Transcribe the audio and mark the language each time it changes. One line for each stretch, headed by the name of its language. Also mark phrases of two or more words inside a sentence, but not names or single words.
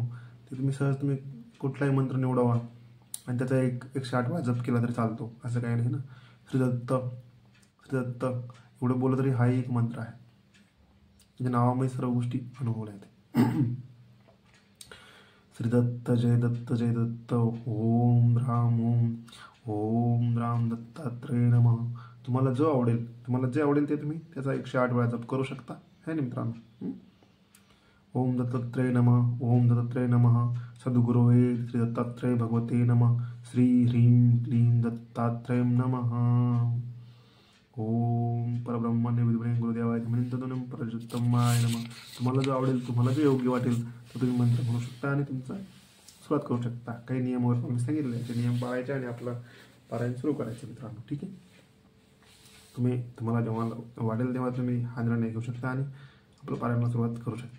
Marathi: ते तुम्ही सहज तुम्ही कुठलाही मंत्र निवडावा आणि त्याचा 108 जप केला तरी चालतो, असं काही नाही ना. श्रीदत्त श्रीदत्त एवढं बोललं तरी हा एक मंत्र आहे, म्हणजे नावामध्ये सर्व गोष्टी अनुभवल्या आहेत. श्रीदत्त जय दत्त जय दत्त,
Sanskrit: ओम राम ओम राम दत्तात्रेय नमः.
Marathi: तुम्हाला जो आवडेल, तुम्हाला जे आवडेल ते तुम्ही त्याचा 108 वेळा जप करू शकता,
Hindi: है ना
Marathi: मित्रांनो.
Sanskrit: ओम दत्तात्रेय नमः, ओम दत्तात्रेय नमः, सद्गुरुवे श्री दत्तात्रेय भगवते नमः, श्री ह्रीं क्लीं दत्तात्रेय नमः. ओम परब्रह्मण्य विद्महे गुरुदेवाय धीमहि तन्नो प्रचोदयात् नमः.
Marathi: तुम्हाला जो आवडेल, तुम्हाला जे योग्य वाटेल तो तुम्ही मंत्र म्हणू शकता आणि तुमचा सुरुवात करू शकता. काही नियम वगैरे मी सांगितले, ते नियम पाळायचे आणि आपलं पारायण सुरू करायचं मित्रांनो, ठीक आहे. तुम्हाला जेव्हा वाटेल तेव्हा तुम्ही हा निर्णय घेऊ शकता आणि आपलं पारायणाला सुरुवात करू शकता.